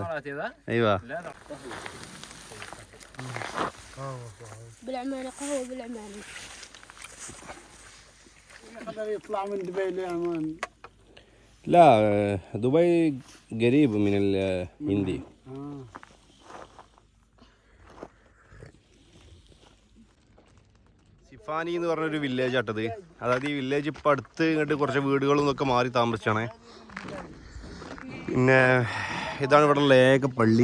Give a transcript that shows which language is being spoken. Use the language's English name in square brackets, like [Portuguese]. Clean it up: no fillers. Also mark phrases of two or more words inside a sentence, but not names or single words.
[Arabic] الاماراتي ذا؟ ايوه لا بالعماني قهوة بالعماني. يقدر يطلع من دبي لعمان. لا دبي قريب من الهندي. [Malayalam] സിഫാനി എന്ന് പറഞ്ഞൊരു വില്ലേജ് ആട്ടത്. അതായത് ഈ വില്ലേജ് ഇപ്പം അടുത്ത് ഇങ്ങോട്ട് കുറച്ച് വീടുകളും ഒക്കെ മാറി താമസിച്ചാണ്. പിന്നെ ഇതാണ് ഇവിടെ ലേഖ പള്ളി.